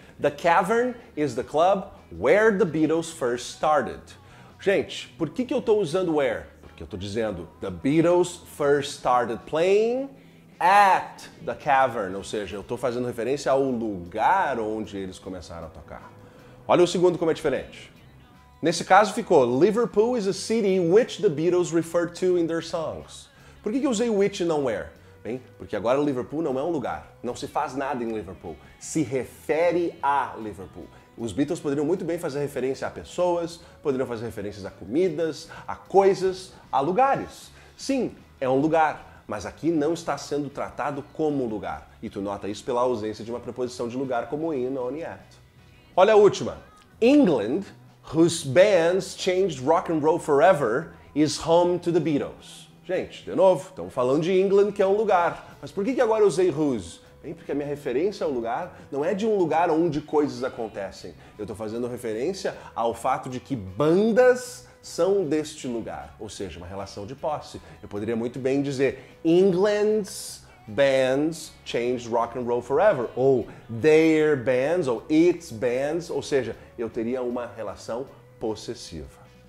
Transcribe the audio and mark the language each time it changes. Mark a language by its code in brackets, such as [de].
[en] The Cavern is the club where the Beatles first started. [pt] Gente, por que eu estou usando where? Porque eu estou dizendo [en] The Beatles first started playing at the cavern, [pt] ou seja, eu estou fazendo referência ao lugar onde eles começaram a tocar. Olha o segundo como é diferente. Nesse caso ficou [en] Liverpool is a city which the Beatles referred to in their songs. [pt] Por que eu usei which e não where? Bem, porque agora Liverpool não é um lugar, não se faz nada em Liverpool, se refere a Liverpool. Os Beatles poderiam muito bem fazer referência a pessoas, poderiam fazer referências a comidas, a coisas, a lugares. Sim, é um lugar, mas aqui não está sendo tratado como um lugar. E tu nota isso pela ausência de uma preposição de lugar como in, on e at. Olha a última. [en] England, whose bands changed rock and roll forever, is home to the Beatles. [pt] Gente, de novo, estamos falando de England, que é um lugar. Mas por que agora eu usei whose? Bem, porque a minha referência ao lugar não é de um lugar onde coisas acontecem. Eu estou fazendo referência ao fato de que bandas são deste lugar, ou seja, uma relação de posse. Eu poderia muito bem dizer [en] England's bands changed rock and roll forever, [pt] ou [en] their bands, [pt] ou [en] its bands, [pt] ou seja, eu teria uma relação possessiva.